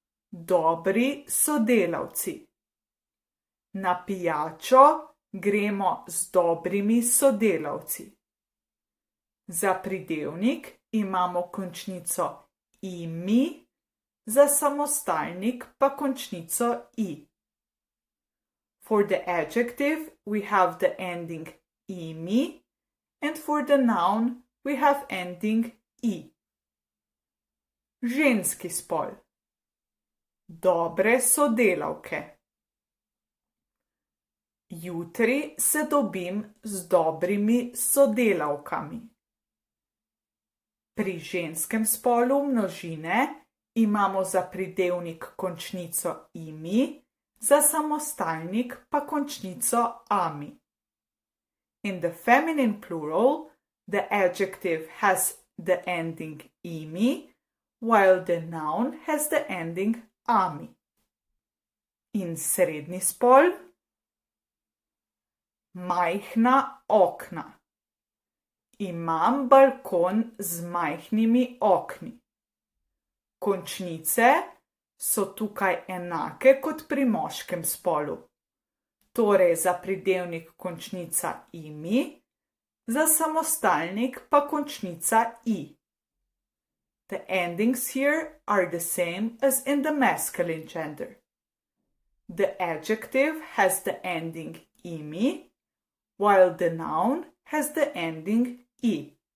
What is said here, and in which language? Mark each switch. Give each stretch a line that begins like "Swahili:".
Slovenian: Dobri sodelavci. Na pijačo gremo z dobrimi sodelavci. Za pridevnik imamo končnico imi, za samostalnik pa končnico i.
English: For the adjective we have the ending imi, and for the noun we have ending i.
Slovenian: Ženski spol. Dobre sodelavke. Jutri se dobim z dobrimi sodelavkami. Pri ženskem spolu množine imamo za pridevnik končnico imi, za samostalnik pa končnico ami.
English: In the feminine plural, the adjective has the ending imi, while the noun has the ending ami.
Slovenian: in srednji spol. Majhna okna. Imam balkon z majhnimi okni. Končnice so tukaj enake kot pri moškem spolu. Torej za pridevnik končnica imi, za samostalnik pa končnica i.
English: The endings here are the same as in the masculine gender. The adjective has the ending imi, while the noun has the ending i.